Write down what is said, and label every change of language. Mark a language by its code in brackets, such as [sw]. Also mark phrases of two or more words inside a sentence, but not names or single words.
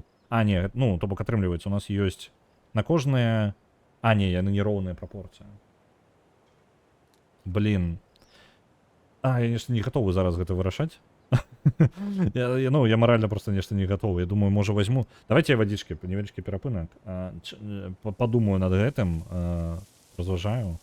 [be] Не, ну, то бок атрымліваецца, у нас ёсць на кожнае... не, яны нероўная прапорцыя. Блин. Я нешта не гатовы зараз гэта вырашаць. Я морально просто нешта не гатовы. Я думаю, можа возьму... [ru] Давайте я водички, [be] невеличкі перапынак. Подумаю над гэтым. Разважаю.